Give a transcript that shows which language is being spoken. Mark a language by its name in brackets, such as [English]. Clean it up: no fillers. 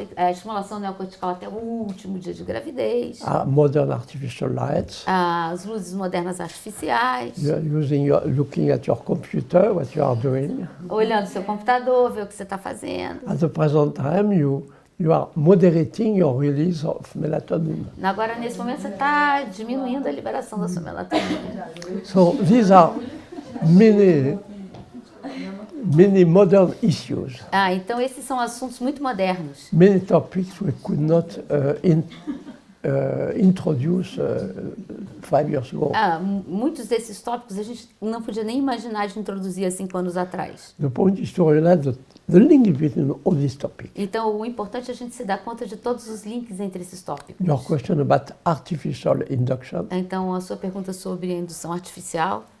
[Portuguese] estimulação neocortical até o último dia de gravidez, [English] modern artificial lights. [Portuguese] as luzes modernas artificiais, [English] You're looking at your computer, what you are doing. [Portuguese] olhando seu computador, ver o que você está fazendo. [English] At the present time, you are moderating your release of melatonin. [Portuguese] Agora, nesse momento, você está diminuindo a liberação da sua melatonina. [English] So these are many modern issues, [Portuguese] Então, esses são assuntos muito modernos. [English] many topics we could not introduced 5 years ago. [Portuguese] Muitos desses tópicos a gente não podia nem imaginar de introduzir há 5 anos atrás. [English] The point is to realize the link between all these topics. [Portuguese] Então, o importante é a gente se dar conta de todos os links entre esses tópicos. [English] Your question about artificial induction, [Portuguese] Então, a sua pergunta sobre a indução artificial,